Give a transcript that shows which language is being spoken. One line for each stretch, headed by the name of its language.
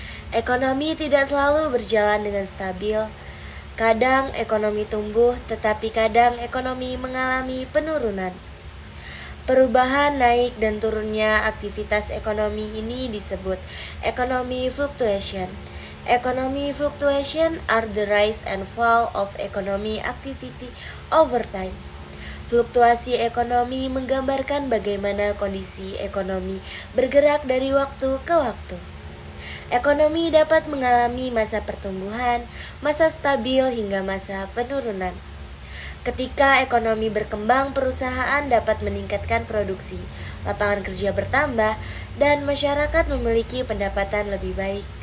Indonesian: Ekonomi tidak selalu berjalan dengan stabil. Kadang ekonomi tumbuh, tetapi kadang ekonomi mengalami penurunan. Perubahan naik dan turunnya aktivitas ekonomi ini disebut economy fluctuation.
English: Economy fluctuation are the rise and fall of economy activity over time.
Indonesian: Fluktuasi ekonomi menggambarkan bagaimana kondisi ekonomi bergerak dari waktu ke waktu. Ekonomi dapat mengalami masa pertumbuhan, masa stabil hingga masa penurunan. Ketika ekonomi berkembang, perusahaan dapat meningkatkan produksi, lapangan kerja bertambah, dan masyarakat memiliki pendapatan lebih baik.